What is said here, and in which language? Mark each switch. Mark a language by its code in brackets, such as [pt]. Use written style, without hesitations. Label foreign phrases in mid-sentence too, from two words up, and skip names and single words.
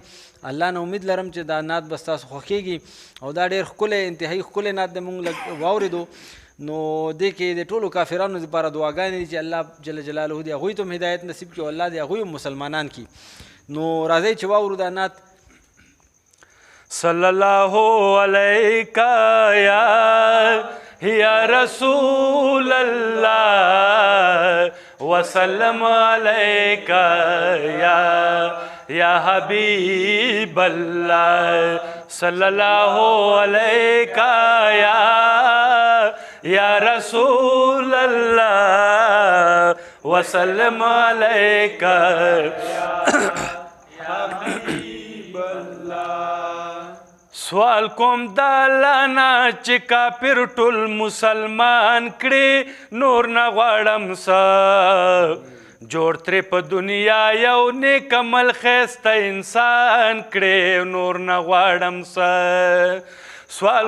[ps] الله نه امید لرم چې دا نعت به ستاسو خوښیږي او دا ډېر ښکلی انتهایي ښکلی نعت دی مونږ لږ واورېدو. نو دې کې د ټولو کافرانو لپاره دعاګانې دي چې الله [ar] جل جلاله [ps] دې هغوی ته هم هدایت نصیب کړي او الله دې هغوی هم مسلمانان کړي. نو راځئ چې واورو دا نعت. [ar] صلی الله علیک یا رسول اللہ وسلم علیک یا حبیب اللہ صلی اللہ علیک یا رسول اللہ وسلم علیک [ps] سوال کوم د الله نه چې کافر ټول مسلمان کړي نور نه غواړم څه جوړ ترې په دنیا یو نیک عمل ښایسته انسان کړي نور نه غواړم څه سوال